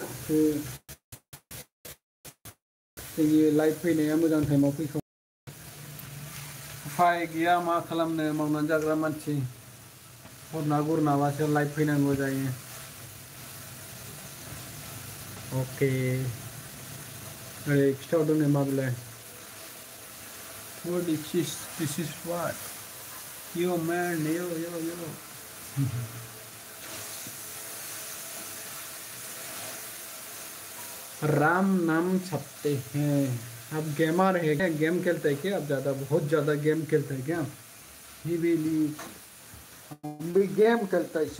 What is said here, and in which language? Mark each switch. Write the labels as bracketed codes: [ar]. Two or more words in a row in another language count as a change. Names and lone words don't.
[brx] जोंनि लाइभ फैनाया मोजां टाइमाव फैखायो. उफाय गैया मा खालामनो, मावनानै जाग्रा मानसि. हरना गुरनाबासो लाइभ फैनांगौ जायो. अके ओरै खिथाहरदों नै माबेलाय. [en] What is this? This is what? Yo man, [hi] yo. राम नाम छपते हैं. आप गेमर है क्या? गेम खेलते हैं क्या आप? बहुत ज़्यादा गेम खेलते हैं क्या? हम भी गेम खेलते हैं.